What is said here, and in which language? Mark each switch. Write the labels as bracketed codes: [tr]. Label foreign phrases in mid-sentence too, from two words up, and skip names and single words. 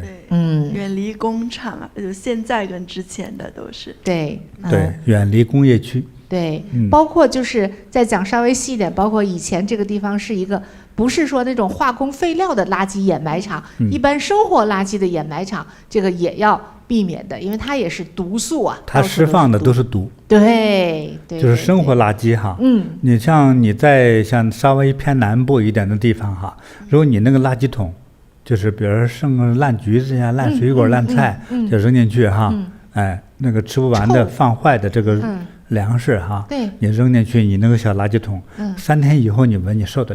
[zh] 遠離工廠啊，就現在跟之前的都是。對，遠離工業區。對，包括就是再講稍微細一點，包括以前這個地方是一個不是說那種化工廢料的垃圾掩埋場，一般生活垃圾的掩埋場，這個也要避免的，因為它也是毒素啊。它釋放的都是毒。對，就是生活垃圾哈。你像你在像稍微偏南部一點的地方哈，如果你那個垃圾桶，就是比如說剩爛橘子呀、爛水果、爛菜，就扔進去哈，那個吃不完的、放壞的這個糧食哈，你扔進去，你那個小垃圾桶，3天以後你聞，你受得了？